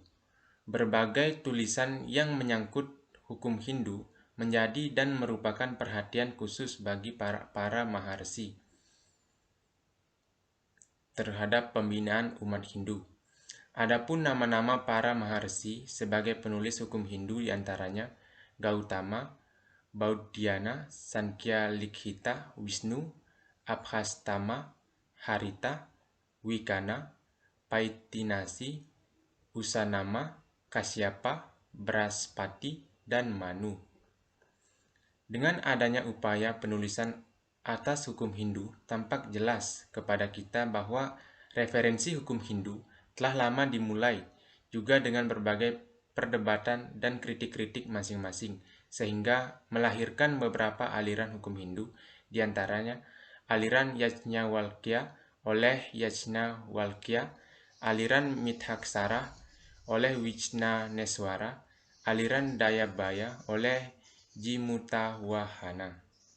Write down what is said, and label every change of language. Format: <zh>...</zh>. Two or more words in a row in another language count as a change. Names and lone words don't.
<id>Berbagai tulisan yang menyangkut hukum Hindu menjadi dan merupakan perhatian khusus bagi para maharsi terhadap pembinaan umat Hindu. Adapun nama-nama para maharsi sebagai penulis hukum Hindu diantaranya Gautama, Baudhyana, Sankhya Likhita, Wisnu, Abhastama, Harita, Wikana, Paitinasi, Usanama, Kasyapa, Brahaspati, dan Manu. Dengan adanya upaya penulisan atas hukum Hindu, tampak jelas kepada kita bahwa referensi hukum Hindu telah lama dimulai, juga dengan berbagai perdebatan dan kritik-kritik masing-masing, sehingga melahirkan beberapa aliran hukum Hindu, diantaranya aliran Yajnavalkya oleh Yajnavalkya, aliran Mithaksara oleh Wijnaneswara, aliran Dayabaya oleh Jimutawahana.</id>